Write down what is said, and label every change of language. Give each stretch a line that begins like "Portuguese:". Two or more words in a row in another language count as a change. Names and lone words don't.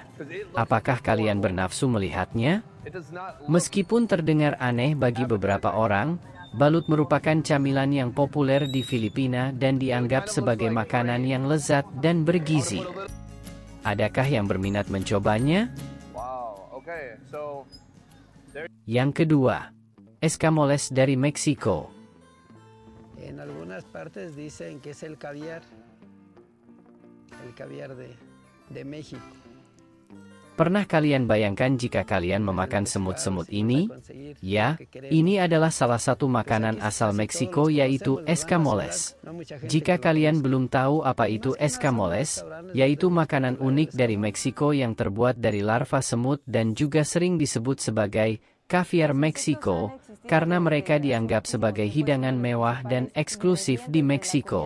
Indonesian: Apakah kalian bernafsu melihatnya? Meskipun terdengar aneh bagi beberapa orang, balut merupakan camilan yang populer di Filipina dan dianggap sebagai makanan yang lezat dan bergizi. Adakah yang berminat mencobanya? Yang kedua, escamoles dari Meksiko.
Spanish: En algunas partes dicen que es el caviar de México.
Indonesian: Pernah kalian bayangkan jika kalian memakan semut-semut ini? Ya, ini adalah salah satu makanan asal Meksiko, yaitu escamoles. Jika kalian belum tahu apa itu escamoles, yaitu makanan unik dari Meksiko yang terbuat dari larva semut dan juga sering disebut sebagai caviar Meksiko, karena mereka dianggap sebagai hidangan mewah dan eksklusif di Meksiko.